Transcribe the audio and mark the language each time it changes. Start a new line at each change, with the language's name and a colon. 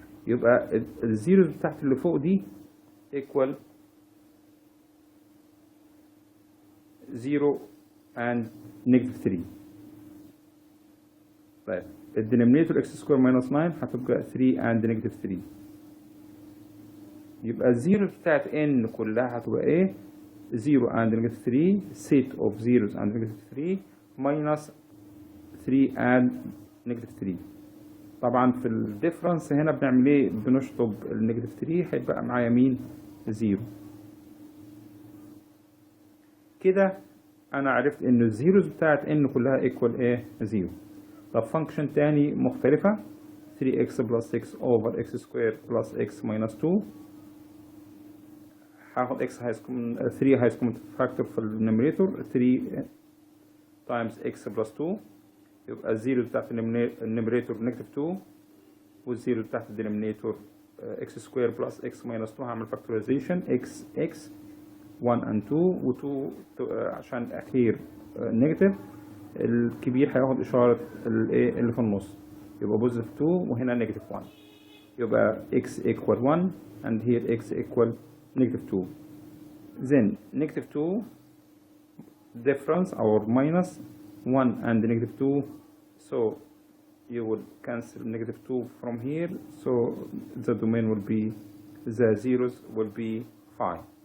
Arabic: يبقى الزيروز بتاعت اللي فوق دي ايكوال 0 and negative 3. طيب الدينومينيتور اكس سكوير ماينس 9 هتبقى 3 and negative 3. يبقى الزيروز بتاعت n كلها هتبقى ايه؟ 0 and negative 3
English: set of zeros and negative 3
Arabic: minus 3 and negative 3. طبعا في الديفرنس هنا بنعمل ايه؟ بنشطب النيجاتيف 3 هيبقى معايا مين؟ 0. كده انا عرفت ان الزيروز بتاعت n كلها ايكوال ايه؟ 0. طب فانكشن تاني مختلفة 3x بلس 6 اوفر x سكوير بلس x ماينس 2. هاخد x هايست كومن 3 هايست كومن فاكتور في النيميريتور 3 تايمز x بلس 2. يبقى الزيرو بتاعت النيميريتور نيجاتيف 2 والزيرو بتاعت الدينومينيتور x سكوير بلس x ماينس 2. هعمل فاكتورايزيشن x 1 and 2 و2 عشان الاخير نيجاتيف. الكبير هياخد اشاره الايه اللي في النص يبقى بوزيتيف 2 وهنا نيجاتيف 1. يبقى
English: x equal 1 and here x equal negative 2. Then negative 2 difference or minus 1 and negative 2, so you will cancel negative 2 from here, so the domain will be, the zeros will be 5.